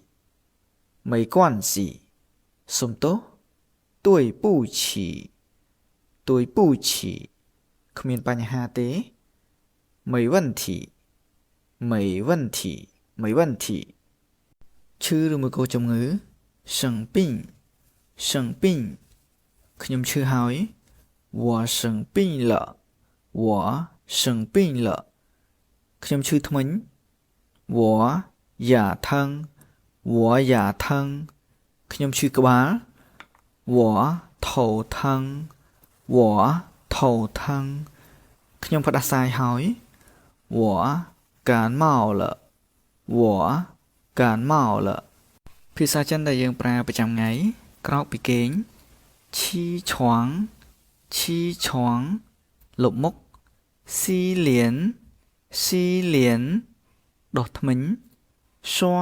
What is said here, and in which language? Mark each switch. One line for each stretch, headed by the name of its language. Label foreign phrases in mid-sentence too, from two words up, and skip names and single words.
Khmer: សុំទោស对不起គ្មានបញ្ហាទេ
Chinese: 没问题
Khmer: ឈឺឬមួយក៏ជំងឺ生病ខ្ញុំឈឺហើយ
Chinese: 我生病了
Khmer: ខ្ញុំឈឺធ្មេញ
Chinese: 我牙疼
Khmer: ខ្ញុំឈឺក្បាល
Chinese: 我头疼
Khmer: ខ្ញុំផ្ដាសាយហើយ
Chinese: 我感冒了
Khmer: ភាសាចិនដែលយើងប្រើប្រចាំថ្ងៃក្រោកពីគេងឈីឆ្វងលុបមុខស៊ីលៀនដុសធ្មេញ刷